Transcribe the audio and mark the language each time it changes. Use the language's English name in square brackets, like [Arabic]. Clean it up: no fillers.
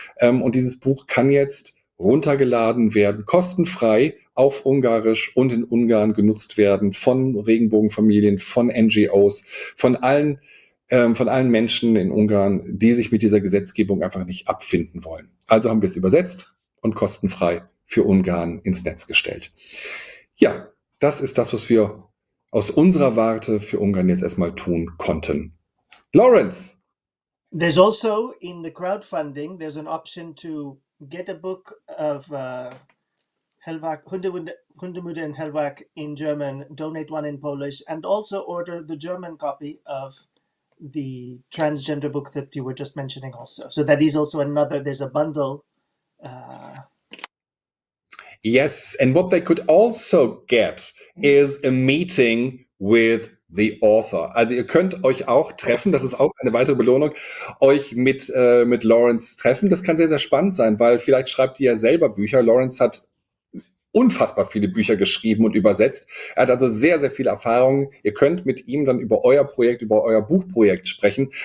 [German] Und dieses Buch kann jetzt runtergeladen werden, kostenfrei auf Ungarisch und in Ungarn genutzt werden von Regenbogenfamilien, von NGOs, von allen Menschen in Ungarn, die sich mit dieser Gesetzgebung einfach nicht abfinden wollen. Also haben wir es übersetzt und kostenfrei für Ungarn ins Netz gestellt. Ja, das ist das, was wir aus unserer Warte für Ungarn jetzt erstmal tun konnten. Lawrence! [English] There's also, in the crowdfunding, there's an option to get a book of Hundemüde and Hellwag in German, donate one in Polish, and also order the German copy of the transgender book that you were just mentioning also. So that is also there's a bundle. Yes, and what they could also get is a meeting with the author. [German] Also ihr könnt euch auch treffen, das ist auch eine weitere Belohnung, euch mit Lawrence treffen. Das kann sehr, sehr spannend sein, weil vielleicht schreibt ihr ja selber Bücher. Lawrence hat unfassbar viele Bücher geschrieben und übersetzt. Er hat also sehr, sehr viel Erfahrung. Ihr könnt mit ihm dann über euer Projekt, über euer Buchprojekt sprechen.